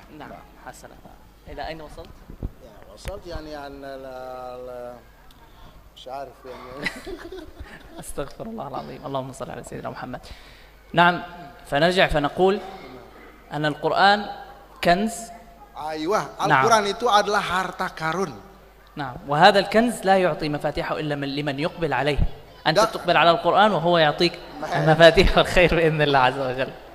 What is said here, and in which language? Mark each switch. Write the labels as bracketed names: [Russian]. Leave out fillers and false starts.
[Arabic] نعم حسنا. إلى أين وصلت؟ وصلت يعني عن مش عارف يعني. أستغفر الله العظيم. اللهم صل على سيدنا محمد. نعم، فنرجع فنقول أن القرآن كنز. [Indonesian] أيوة، القرآن itu adalah harta karun. [Arabic] نعم، وهذا الكنز لا يعطي مفاتيحه إلا لمن يقبل عليه. أنت تقبل على القرآن وهو يعطيك مفاتيح الخير بإذن الله عز وجل.